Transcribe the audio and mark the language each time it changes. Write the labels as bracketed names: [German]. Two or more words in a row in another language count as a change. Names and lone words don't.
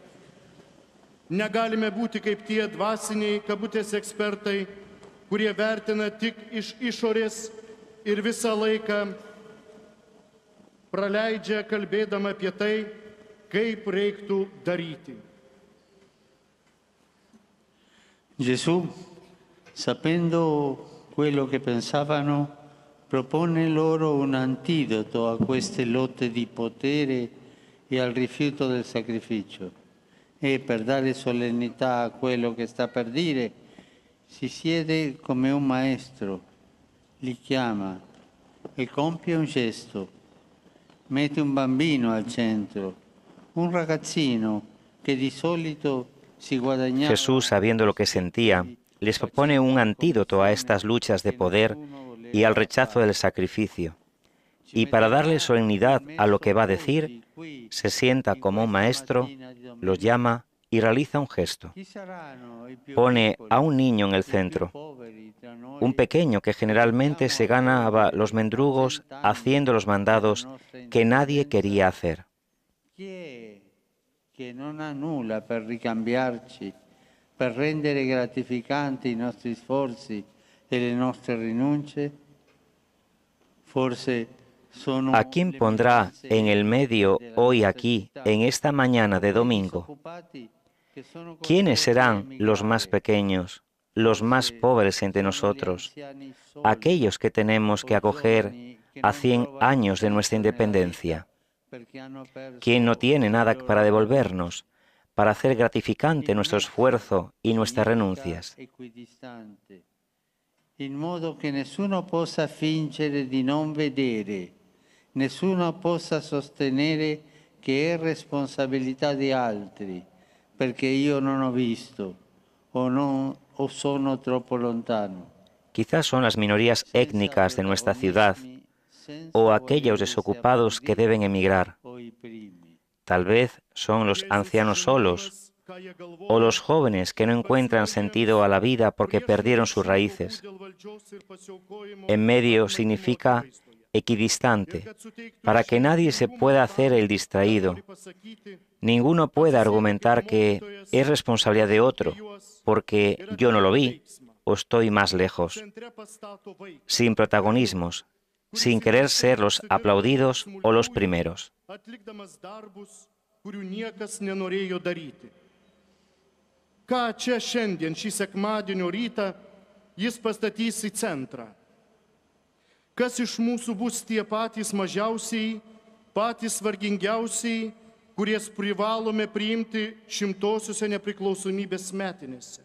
[Lithuanian] Negalime būti kaip tie dvasiniai kabutės ekspertai, kurie vertina tik iš išorės ir visą laiką praleidžia kalbėdama apie tai, kaip reiktų daryti. [Italian] Gesù, sapendo quello che pensavano, propone loro un antidoto a queste lotte di potere e al rifiuto del sacrificio. E per dare solennità a quello che sta per dire, si siede come un maestro, li chiama e compie un gesto, mette un bambino al centro, Un ragazzino che di solito si guadagnava. [Spanish] Jesús, sabiendo lo que sentía, les propone un antídoto a estas luchas de poder y al rechazo del sacrificio. Y para darle solemnidad a lo que va a decir, se sienta como un maestro, los llama y realiza un gesto. Pone a un niño en el centro, un pequeño que generalmente se ganaba los mendrugos haciendo los mandados que nadie quería hacer. [Italian] Che non ha nulla per ricambiarci, per rendere gratificanti i nostri sforzi e le nostre rinunce, forse sono [Spanish] ¿A quién pondrá en el medio hoy aquí, en esta mañana de domingo? ¿Quiénes serán los más pequeños, los más pobres entre nosotros, aquellos que tenemos que acoger a 100 años de nuestra independencia? ¿Quién no tiene nada para devolvernos, para hacer gratificante nuestro esfuerzo y nuestras renuncias? [Italian] In modo che nessuno possa fingere di non vedere, nessuno possa sostenere che è responsabilità di altri, perché io non ho visto o sono troppo lontano. [Spanish] Quizás son las minorías étnicas de nuestra ciudad o aquellos desocupados que deben emigrar. Tal vez son los ancianos solos o los jóvenes que no encuentran sentido a la vida porque perdieron sus raíces. En medio significa equidistante, para que nadie se pueda hacer el distraído. Ninguno puede argumentar que es responsabilidad de otro, porque yo no lo vi o estoy más lejos. Sin protagonismos, sin querer ser los aplaudidos o los primeros. [Lithuanian] Ką čia šiandien, šį sekmadienio rytą, jis pastatys į centrą? Kas iš mūsų bus tie patys mažiausiai, patys vargingiausiai, kurie privalome priimti 100-osiose nepriklausomybės metinėse?